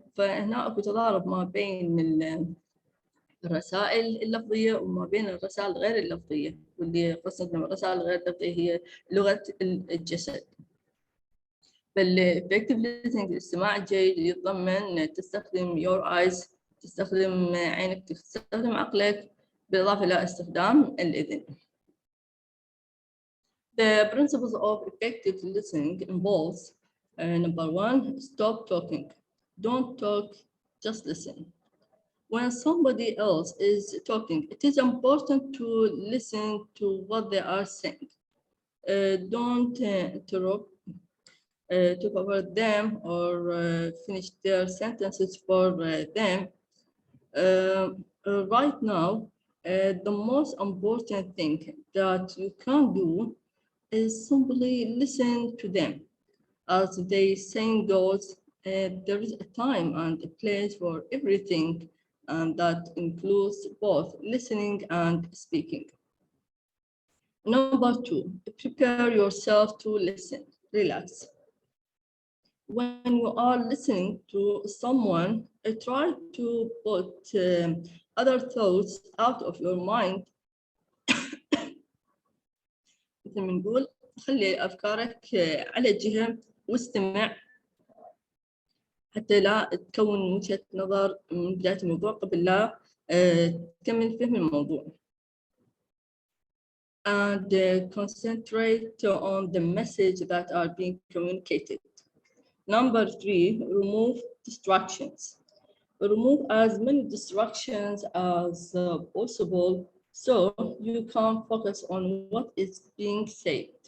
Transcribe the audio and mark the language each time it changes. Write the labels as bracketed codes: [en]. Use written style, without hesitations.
[ar] فهنا اكو تضارب ما بين الرسائل اللفظيه وما بين الرسائل غير اللفظيه، واللي قصدنا الرسائل غير اللفظيه هي لغه الجسد. فالإفكتيف listening الاستماع الجيد يتضمن تستخدم [en] your eyes، [ar] تستخدم عينك، تستخدم عقلك، بالإضافة إلى استخدام الإذن. [en] The principles of effective listening involves number one, stop talking. Don't talk, just listen. When somebody else is talking, it is important to listen to what they are saying. Don't interrupt to cover them or finish their sentences for them. Right now, the most important thing that you can do is simply listen to them. As the saying goes, there is a time and a place for everything, and that includes both listening and speaking. Number two, prepare yourself to listen. Relax. When you are listening to someone, try to put other thoughts out of your mind. [ar] مثل ما نقول خلي أفكارك على جهة واستمع حتى لا تكون وجهة نظر من بداية الموضوع قبل لا تكمل فهم الموضوع. [en] And concentrate on the message that are being communicated. Number three, remove distractions. Remove as many distractions as possible so you can focus on what is being said.